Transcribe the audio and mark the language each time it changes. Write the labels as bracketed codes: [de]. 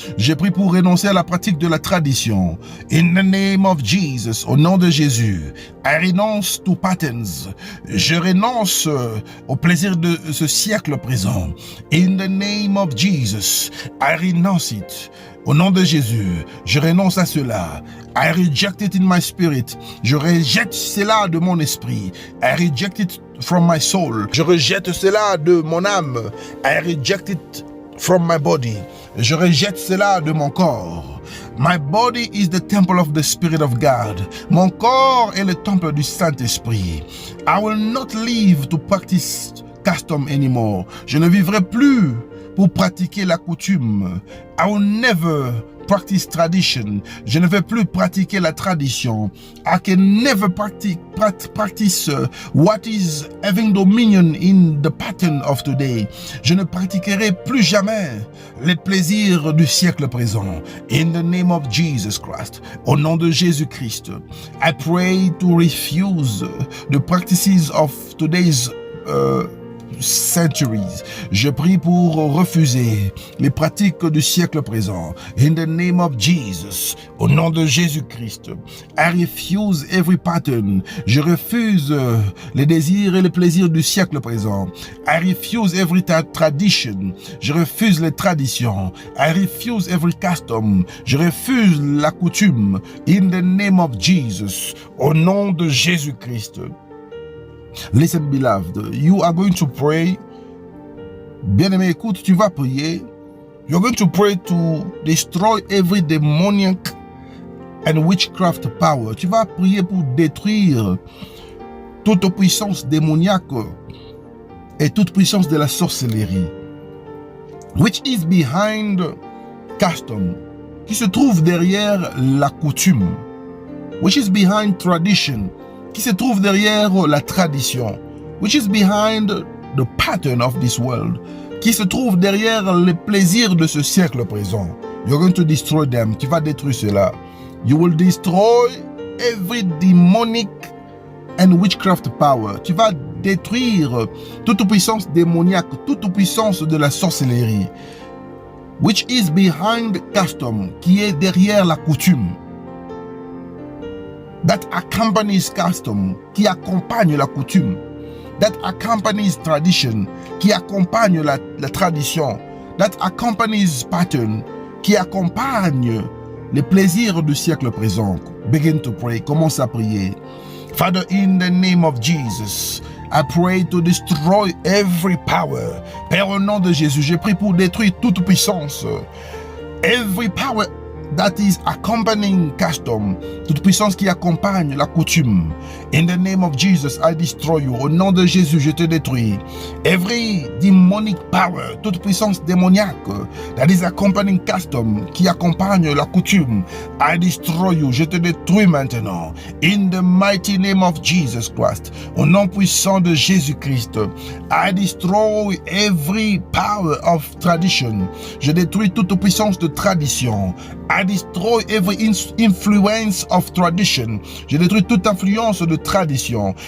[fr] Je prie pour renoncer à la pratique de la tradition. [en] In the name of Jesus, [fr] au nom de Jésus, [en] I renounce to patterns. [fr] Je renonce au plaisir de ce siècle présent. [en] In the name of Jesus, I renounce it. [fr] Au nom de Jésus, je renonce à cela. [en] I reject it in my spirit. [fr] Je rejette cela de mon esprit. [en] I reject it from my soul. [fr] Je rejette cela de mon âme. [en] I reject it from my body. [fr] Je rejette cela de mon corps. [en] My body is the temple of the Spirit of God. [fr] Mon corps est le temple du Saint-Esprit. [en] I will not live to practice custom anymore. [fr] Je ne vivrai plus pour pratiquer la coutume. [en] I will never practice tradition. [fr] Je ne vais plus pratiquer la tradition. [en] I can never practice what is having dominion in the pattern of today. [fr] Je ne pratiquerai plus jamais les plaisirs du siècle présent. [en] In the name of Jesus Christ, [fr] au nom de Jésus-Christ, [en] I pray to refuse the practices of today's centuries. [fr] Je prie pour refuser les pratiques du siècle présent. [en] In the name of Jesus, [fr] au nom de Jésus-Christ, [en] I refuse every pattern. [fr] Je refuse les désirs et les plaisirs du siècle présent. [en] I refuse every tradition. [fr] Je refuse les traditions. [en] I refuse every custom. [fr] Je refuse la coutume. [en] In the name of Jesus, [fr] au nom de Jésus-Christ. [en] Listen, beloved, you are going to pray. [fr] Bien-aimé, écoute, tu vas prier. [en] You're going to pray to destroy every demoniac and witchcraft power. [fr] Tu vas prier pour détruire toute puissance démoniaque et toute puissance de la sorcellerie. [en] Which is behind custom. [fr] Qui se trouve derrière la coutume. [en] Which is behind tradition. [fr] Qui se trouve derrière la tradition, [en] which is behind the pattern of this world, [fr] qui se trouve derrière les plaisirs de ce siècle présent. [en] You're going to destroy them. [fr] Tu vas détruire cela. [en] You will destroy every demonic and witchcraft power. [fr] Tu vas détruire toute puissance démoniaque, toute puissance de la sorcellerie, [en] which is behind custom, [fr] qui est derrière la coutume, [en] that accompanies custom, [fr] qui accompagne la coutume, [en] that accompanies tradition, [fr] qui accompagne la tradition, [en] that accompanies pattern, [fr] qui accompagne les plaisirs du siècle présent. [en] Begin to pray. [fr] Commence à prier. [en] Father, in the name of Jesus, I pray to destroy every power. [fr] Père, au nom de Jésus, je prie pour détruire toute puissance. [en] Every power that is accompanying custom, [fr] toute puissance qui accompagne la coutume. [en] In the name of Jesus, I destroy you. [fr] Au nom de Jésus, je te détruis. [en] Every demonic power, [fr] toute puissance démoniaque [en] that is accompanying custom, [fr] qui accompagne la coutume, [en] I destroy you. [fr] Je te détruis maintenant. [en] In the mighty name of Jesus Christ, [fr] au nom puissant de Jésus-Christ, [en] I destroy every power of tradition. [fr] Je détruis toute puissance de tradition. [en] I destroy every influence of tradition. [fr] Je détruis toute influence de tradition.